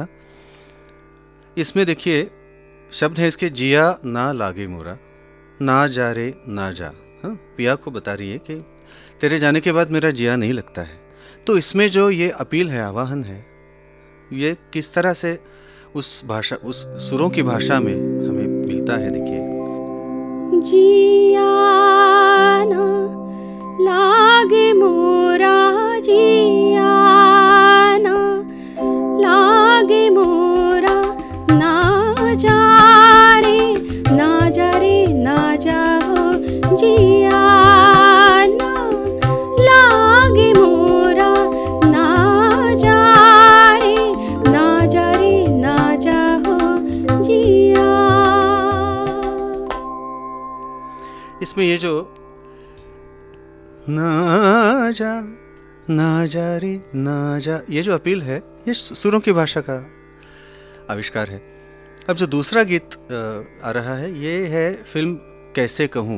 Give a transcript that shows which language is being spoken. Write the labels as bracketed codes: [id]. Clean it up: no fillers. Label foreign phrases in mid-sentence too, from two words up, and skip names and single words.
[hi] इसमें देखिए शब्द है इसके, जिया ना लागे मोरा ना जा रे ना जा। हाँ, पिया को बता रही है कि तेरे जाने के बाद मेरा जिया नहीं लगता है। तो इसमें जो ये अपील है, आवाहन है, ये किस तरह से उस भाषा, उस सुरों की भाषा में हमें मिलता है। देखिए, जिया ना लागे मोरा जिया ना लागे मोरा ना जा रे ना जा रे ना जा हो जिया ना लागे मोरा ना जा रे ना जा रे ना जा हो जिया। इसमें ये जो ना जा रे ना जा, ये जो अपील है, ये सुरों की भाषा का आविष्कार है। अब जो दूसरा गीत आ रहा है, ये है फिल्म कैसे कहूँ।